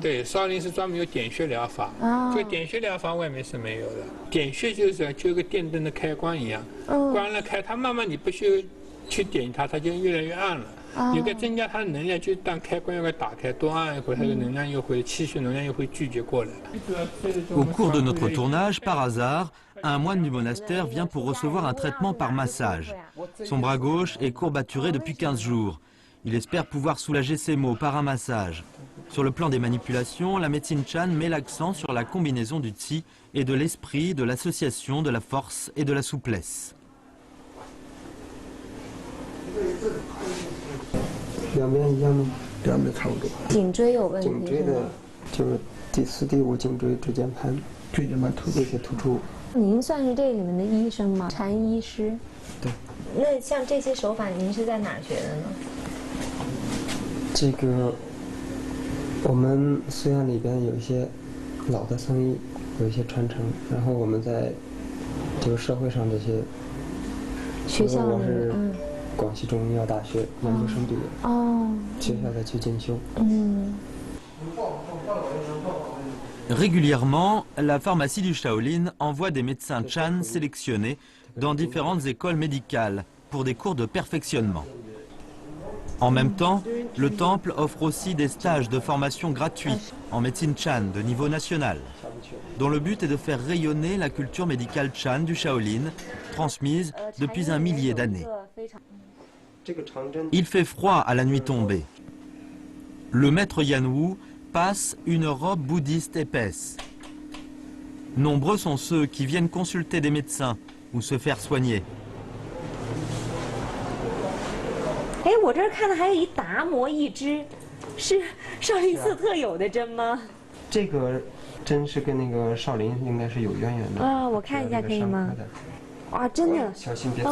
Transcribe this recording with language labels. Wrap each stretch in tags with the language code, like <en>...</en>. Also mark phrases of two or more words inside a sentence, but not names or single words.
<zh>对，少林寺专门有点穴疗法，这个点穴疗法外面是没有的。点穴就是就个电灯的开关一样，关了开，它慢慢你不需去点它，它就越来越暗了。有个增加它的能量，就当开关要给打开，多按一会儿，它的能量又会气血能量又会聚集过来。</zh> <fr>Au cours de notre tournage, par hasard, un moine du monastère vient pour recevoir un traitement par massage. Son bras gauche est courbaturé depuis 15 jours. Il espère pouvoir soulager ses maux par un massage. Sur le plan des manipulations, la médecine Chan met l'accent sur la combinaison du Qi et de l'esprit, de l'association, de la force et de la souplesse.</fr> <zh>两边一样吗？两边差不多。颈椎有问题。颈椎的，就是第4、第5颈椎椎间盘有些突出。您算是这里面的医生吗？禅医师。对。那像这些手法，您是在哪儿学的呢？这个，我们寺院里边有一些老的僧医，有一些传承，然后我们在就是社会上这些学校里，广西中医药大学研究生毕业，学校再去进修。</zh> <fr>Régulièrement, la pharmacie du Shaolin envoie des médecins Chan sélectionnés dans différentes écoles médicales pour des cours de perfectionnement. En même temps, le temple offre aussi des stages de formation gratuits en médecine Chan de niveau national, dont le but est de faire rayonner la culture médicale Chan du Shaolin, transmise depuis un millier d'années. Il fait froid à la nuit tombée. Le maître Yan Wu passe une robe bouddhiste épaisse. Nombreux sont ceux qui viennent consulter des médecins ou se faire soigner.</fr> <zh>哎，我这儿看的还有一达摩一支，是少林寺特有的针吗？这个针是跟那个少林应该是有渊源的。我看一下可以吗？哇，真的，小心别刺。</zh>